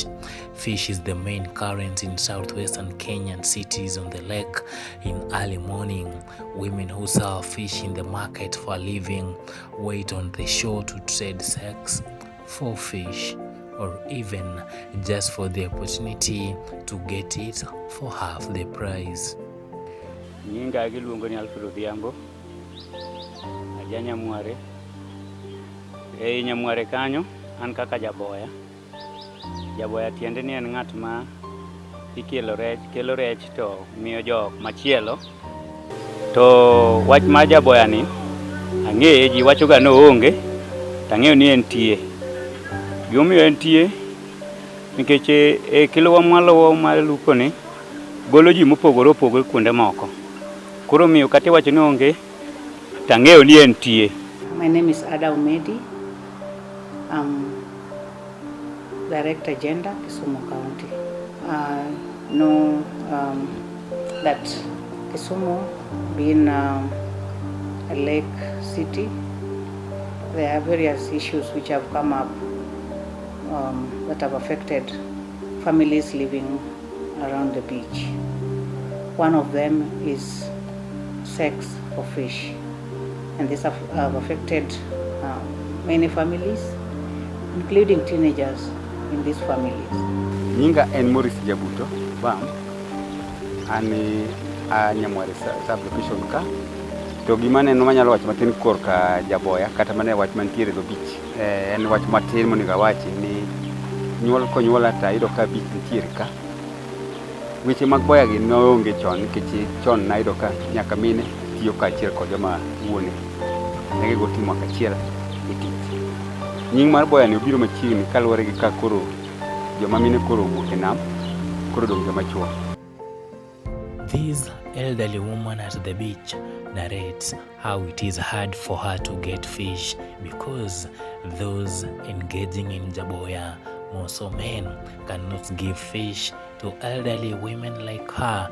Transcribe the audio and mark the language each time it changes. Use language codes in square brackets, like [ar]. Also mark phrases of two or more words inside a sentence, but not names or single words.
[en] Fish is the main current in southwestern Kenyan cities on the lake. In early morning, women who sell fish in the market for a living wait on the shore to trade sex for fish, or even just for the opportunity to get it for half the price. [luo] Nyinga giluongo ni Alfredo Dhiambo, aja Nyamware. Nyamware kanyo an kaka Jaboya. Jaboya tiende ni en ng'at ma kelo rech to miyo jok machielo. To wach ma Jaboya ni ang'eye ji wachoga no onge, tang'eyo ni entie. Gimomiyo entie nikech kilowa mwalowo mar lupo ni golo ji mopogore opogore kuonde moko. Koro miyo kata wacho ni onge, tang'eyo ni entie. [en] My name is Ada Umedi. Director Gender, Kisumu County. Know that Kisumu being a lake city, there are various issues which have come up that have affected families living around the beach. One of them is sex for fish, and this have affected many families, including teenagers in these families. [luo] Nyinga en Morris Jabuto, bam. Ani a Nyamware sub-location ka. To gima neno manyalo wach matin korka Jaboya kata mane wach mantiere do beach. En wach matin moniga wachi ni nyuol konyuol ata ido ka beach nitiere ka. Weche mag boya gi noonge chon nikech chon na ido ka nyaka mine tiyo ka achiel kod joma wuone. Negi go timo achiel e tich. Nying mar boya ni obiro machiegni kaluwore gi ka koro joma mine koro wuok e nam koro dong joma chuo. [en] This elderly woman at the beach narrates how it is hard for her to get fish because those engaging in Jaboya, more so men, cannot give fish to elderly women like her.